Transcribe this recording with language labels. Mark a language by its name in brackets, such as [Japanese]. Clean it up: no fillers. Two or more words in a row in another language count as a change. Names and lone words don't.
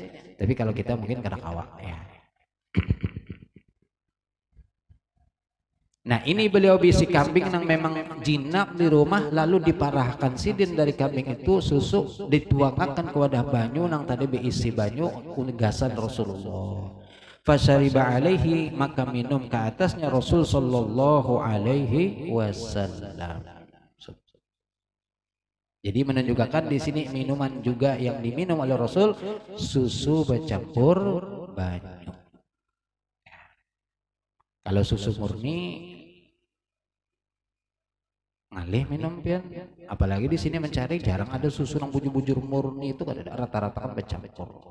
[Banjar] Tapi kalau kita mungkin kada kawak ya. Nah ini beliau bisi kambing yang memang jinak di rumah lalu diparahkan sidin dari kambing itu susu dituangkan ke wadah banyu nang tadi berisi banyu kunegasan Rasulullah. [Arabic] فشرب عليه [Banjar] maka minum ke atasnya Rasul [Arabic] صلى الله عليه وسلم. [Banjar] Jadi menunjukkan di sini minuman juga yang diminum oleh Rasul susu bercampur banyu. Kalau susu murni ngalih minum pian, apalagi di sini mencari jarang ada susu yang bujur-bujur murni itu kan ada rata-rata kan bercampur.